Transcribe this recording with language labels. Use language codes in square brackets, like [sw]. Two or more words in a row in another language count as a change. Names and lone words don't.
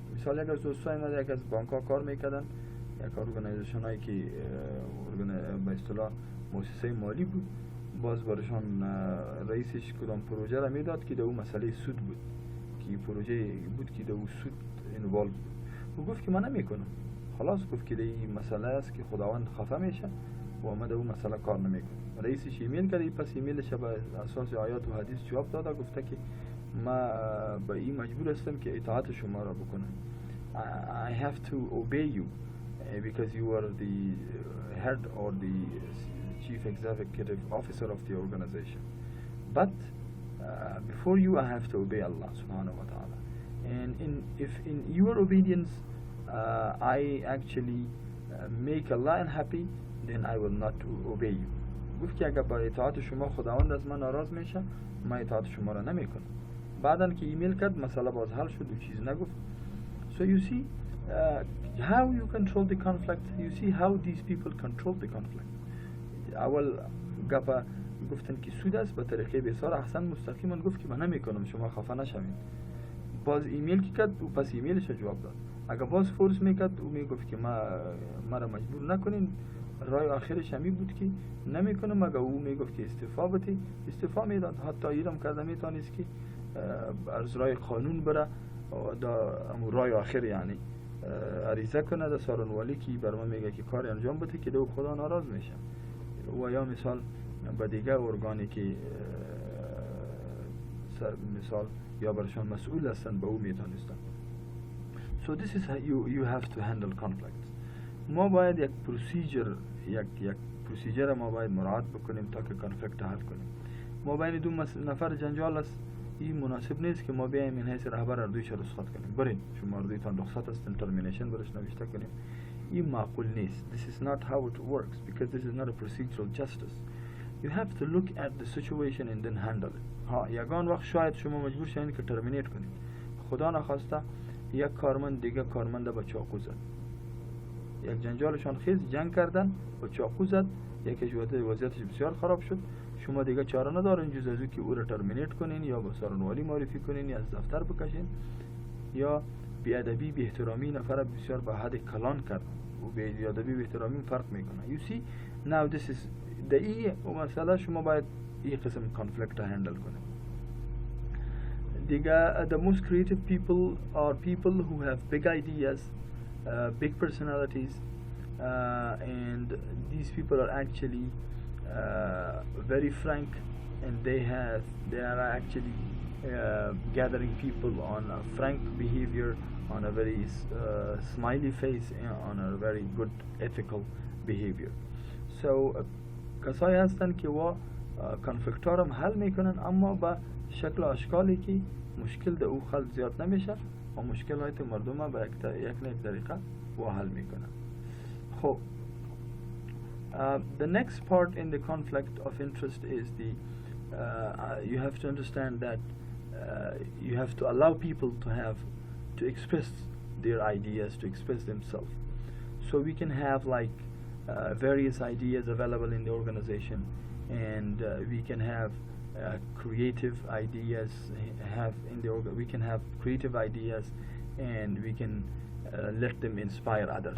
[fa] مثال یک از دوستای من یک از بانک ها کار میکردن، یک ارگانیزیشن هایی که به اصطلاح مؤسسه مالی بود، باز برشان رئیسش کدام پروژه را میداد که در اون مسئله سود بود، که پروژه بود که در اون سود انوالو بود. او گفت که من نمیکنم، خلاص گفت که این مسئله است که خداوند خفه میشه و ما در اون مسئله کار نمیکنم. رئیسش ایمیل کرد، پس ایمیلش به اساس آیات و حدیث جواب داد، گفته که ما به این مجبور هستم که اطاعت شما را بکنم. [en] I have to obey you because you are the head or the chief executive officer of the organization. But before you I have to obey Allah [ar] سبحانه وتعالى. [en] And if in your obedience I actually make Allah unhappy, then I will not obey you. [fa] گفت که اگر با اطاعت شما خداوند از من ناراض میشه، من اطاعت شما را نمیکنم. بعدن که ایمیل کرد مسئله باز حل شد و چیز نگفت. [en] So you see how you control the conflict. You see how these people control the conflict. [fa] اول گفتن که سود است به طریقه بسیار احسن مستقیما گفت که من نمیکنم، شما خفه نشوید. باز ایمیل که کرد و پس ایمیلش جواب داد. اگر باز فورس میکرد او میگفت که ما را مجبور نکنین، رای آخرش همی بود که نمیکنم. اگر او میگفت که استعفا میداد. حتی ایرم کرده میتونست که از رای قانون بره دا رای آخر، یعنی عریضه کنه در سارنوالی که بر من میگه که کار انجام بده که دو خدا ناراض میشه. و یا مثال به دیگه ارگانی که مثال یا برشان مسئول هستن به او میتونستن. [en] So this is how you have to handle conflicts. [fa] ما باید یک پروسیجر ما باید مراعات بکنیم تا که کانفلیکت حل کنیم. ما بین دو نفر جنجال است، این مناسب نیست که ما بیایم این حیث رهبر اردویش رخصت کنیم. برین شما اردویتان رخصت است، ترمینیشن برش نوشته کنیم. این معقول نیست. [en] This is not how it works because this is not a procedural justice. You have to look at the situation and then handle it. [fa] یگان وقت شاید شما مجبور شوید که ترمینیت کنید. خدا نخواسته یک کارمند دیگه کارمند با چاقو زد. یک جنجالشان خیز جنگ کردن با چاقو زد، یکیش وضعیتش بسیار خراب شد. شما دیگه چاره ندارین جز از که او را ترمینیت کنین یا با سارنوالی معرفی کنین یا از دفتر بکشین یا بیادبی بی احترامی نفر بسیار به حد کلان کرد و بیادبی بی احترامی فرق میکنه. [en] You see now this is the [fa] مسئله شما باید این قسم کانفلیکت را هندل کنید. [en] دیگه the most creative people are people who have big ideas, big personalities, and these people are actually very frank, and they are actually gathering people on a frank behavior, on a very smiley face, and on a very good ethical behavior. [fa] So کسایی هستن که و کنفلیکت‌ها هم حل میکنن، اما با شکل اشکالی که مشکل در او خلق زیاد نمیشه و مشکلات مردم با یک طریقه و حل میکنن. [en] خب the next part in the conflict of interest is you have to understand that you have to allow people to express their ideas, to express themselves. So we can have like various ideas available in the organization, and we can have creative ideas we can have creative ideas, and we can let them inspire others.